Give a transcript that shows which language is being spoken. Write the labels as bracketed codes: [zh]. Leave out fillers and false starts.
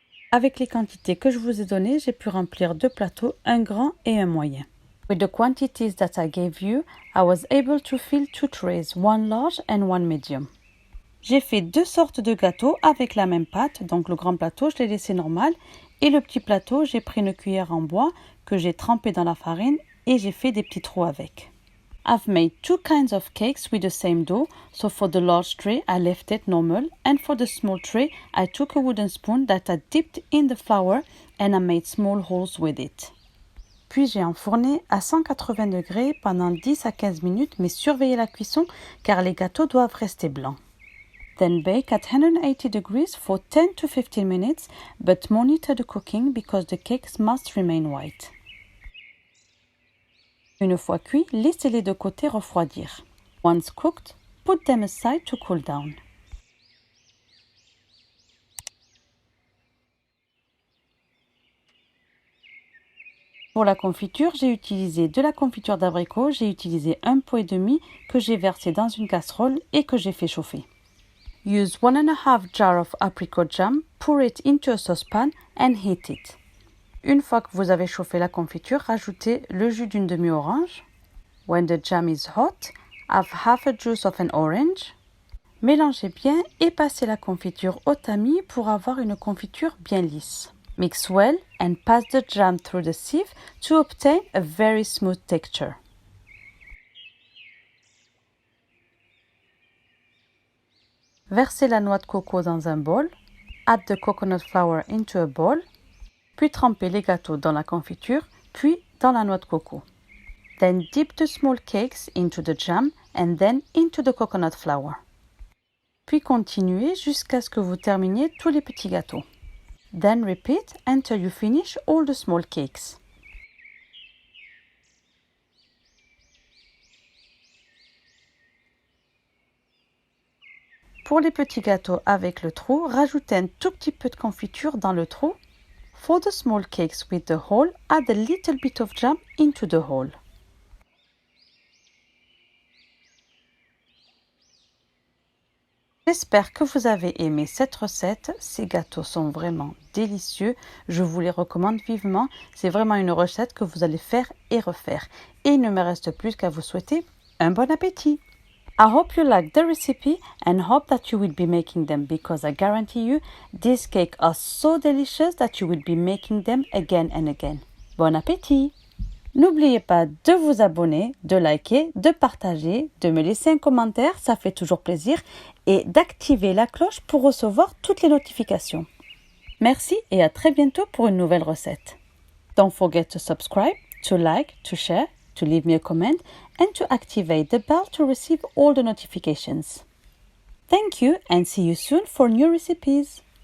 [fr] Avec les quantités que je vous ai données, j'ai pu remplir 2 plateaux, un grand et un moyen. [en] With the quantities that I gave you, I was able to fill 2 trays, one large and one medium. [fr] J'ai fait 2 sortes de gâteaux avec la même pâte, donc le grand plateau, je l'ai laissé normal, et le petit plateau, j'ai pris une cuillère en bois que j'ai trempée dans la farine et j'ai fait des petits trous avec. [en] I've made 2 kinds of cakes with the same dough, so for the large tray I left it normal, and for the small tray I took a wooden spoon that I dipped in the flour and I made small holes with it. [fr] Puis j'ai enfourné à 180 degrés pendant 10 à 15 minutes, mais surveillez la cuisson car les gâteaux doivent rester blancs. [en] Then bake at 180 degrees for 10 to 15 minutes, but monitor the cooking because the cakes must remain white. [fr] Une fois cuits, laissez-les de côté refroidir. [en] Once cooked, put them aside to cool down. [fr] Pour la confiture, j'ai utilisé de la confiture d'abricot, j'ai utilisé un pot et demi que j'ai versé dans une casserole et que j'ai fait chauffer. [en] Use 1.5 jar of apricot jam, pour it into a saucepan and heat it. [fr] Une fois que vous avez chauffé la confiture, rajoutez le jus d'une demi-orange. [en] When the jam is hot, have half a juice of an orange. [fr] Mélangez bien et passez la confiture au tamis pour avoir une confiture bien lisse. [en] Mix well and pass the jam through the sieve to obtain a very smooth texture. [fr] Versez la noix de coco dans un bol. [en] Add the coconut flour into a bowl. [fr] Puis trempez les gâteaux dans la confiture, puis dans la noix de coco. [en] Then dip the small cakes into the jam and then into the coconut flour. [fr] Puis continuez jusqu'à ce que vous terminiez tous les petits gâteaux. [en] Then repeat until you finish all the small cakes. [fr] Pour les petits gâteaux avec le trou, rajoutez un tout petit peu de confiture dans le trou. [en] For the small cakes with the hole, add a little bit of jam into the hole. [fr] J'espère que vous avez aimé cette recette. Ces gâteaux sont vraiment délicieux. Je vous les recommande vivement. C'est vraiment une recette que vous allez faire et refaire. Et il ne me reste plus qu'à vous souhaiter un bon appétit. [en] I hope you like the recipe and hope that you will be making them because I guarantee you these cakes are so delicious that you will be making them again and again. [fr] Bon appétit! N'oubliez pas de vous abonner, de liker, de partager, de me laisser un commentaire, ça fait toujours plaisir. et d'activer la cloche pour recevoir toutes les notifications. Merci et à très bientôt pour une nouvelle recette. [en] Don't forget to subscribe, to like, to share, to leave me a comment, and to activate the bell to receive all the notifications. Thank you and see you soon for new recipes.